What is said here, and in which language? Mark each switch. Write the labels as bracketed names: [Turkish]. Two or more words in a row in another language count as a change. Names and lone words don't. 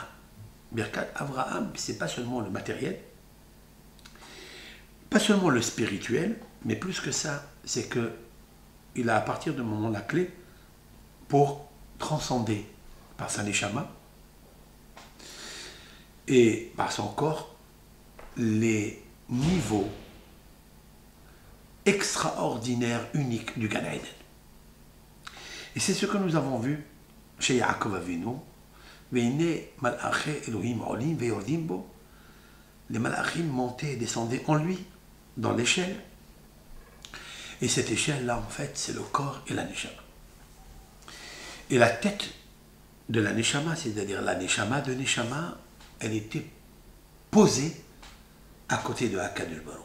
[Hebrew] ברכת אברהם, [French] c'est pas seulement le matériel, pas seulement le spirituel, mais plus que ça, c'est que il a à partir de moment la clé pour transcender par sa neshama et par son corps les niveaux extraordinaires, uniques du Gan Eden. Et c'est ce que nous avons vu chez Yaakov Avinu. [Hebrew] והנה מלאכי אלהים עלים וירדים בו. [French] Les malachim montaient et descendaient en lui, dans l'échelle. Et cette échelle-là, en fait, c'est le corps et la neshama. Et la tête de la neshama, c'est-à-dire la neshama de neshama, elle était posée à côté de [Hebrew] הקדוש ברוך הוא.